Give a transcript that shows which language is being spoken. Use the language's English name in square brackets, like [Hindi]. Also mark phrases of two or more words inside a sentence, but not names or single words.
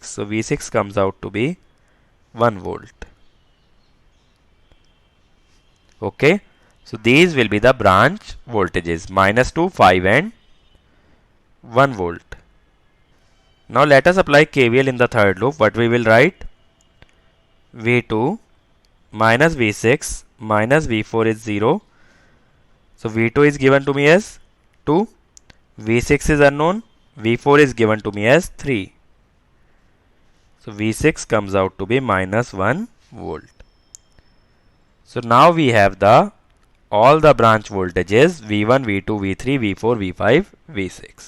[English] So V6 comes out to be 1 volt. Okay. So these will be the branch voltages, minus 2, 5 and 1 volt. Now let us apply KVL in the third loop. What we will write? V2 minus V6 minus V4 is 0. So V2 is given to me as 2. V6 is unknown. V4 is given to me as 3. So V6 comes out to be minus 1 volt. So now we have all the branch voltages V1, V2, V3, V4, V5, V6.